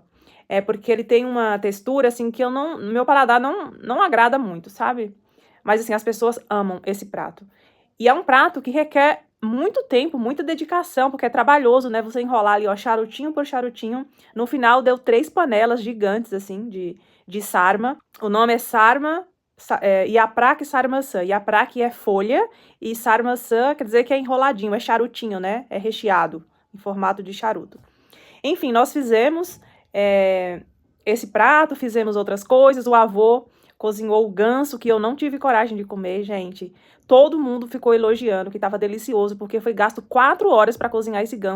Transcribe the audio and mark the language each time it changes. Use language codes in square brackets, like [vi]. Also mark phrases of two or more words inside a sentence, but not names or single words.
[pt] Porque ele tem uma textura, assim, que meu paladar não agrada muito, sabe? Mas, assim, as pessoas amam esse prato. E é um prato que requer muito tempo, muita dedicação, porque é trabalhoso, né? Você enrolar ali, ó, charutinho por charutinho. No final, deu 3 panelas gigantes, assim, de sarma. O nome é sarma, yaprak e sarmaçã. Yaprak é folha e sarmaçã quer dizer que é enroladinho, é charutinho, né? É recheado, em formato de charuto. Enfim, nós fizemos esse prato, fizemos outras coisas. O avô cozinhou o ganso, que eu não tive coragem de comer, gente. Todo mundo ficou elogiando que estava delicioso, porque foi gasto 4 horas para cozinhar esse ganso.